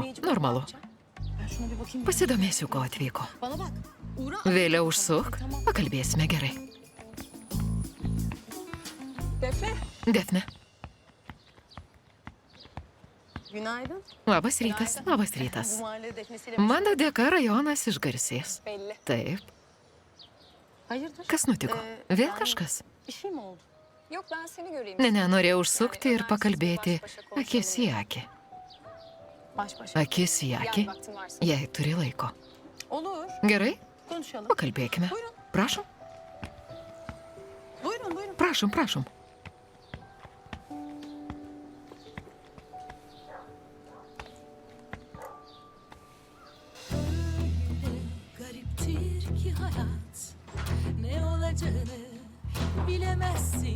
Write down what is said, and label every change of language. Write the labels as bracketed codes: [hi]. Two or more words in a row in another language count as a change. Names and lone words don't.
[lt] Normalu. [tr] Ben şuna bir bakayım. [lt] Pasidomėsiu, ko atvyko. [tr] Bana bak. Uğra. [lt] Vėliau užsuk, pakalbėsime gerai. [tr] Defne. Defne. Günaydın. [lt] Labas rytas, labas rytas. [tr] Bu mahallede Defne'siyle [lt] Mano dėka rajonas išgarsės. [tr] Belli. [lt] Taip. [tr] Hayırdır? [lt] Kas nutiko? Vėl kažkas? [tr] Bir şey mi oldu? Yok ben seni göreyim. [lt] Ne, norėjau užsukti ir pakalbėti akis į akį. [tr] Baş başa. [lt] Akis į akį, [tr] Gel vaktin varsa. [lt] jei turi laiko. [tr] Olur. [lt] Gerai, [tr] Konuşalım. [lt] pakalbėkime. Prašom, [tr] Buyurun buyurun. [lt] prašom, prašom. [tr] Gariptir ki hayat, ne olacağını bilemezsin.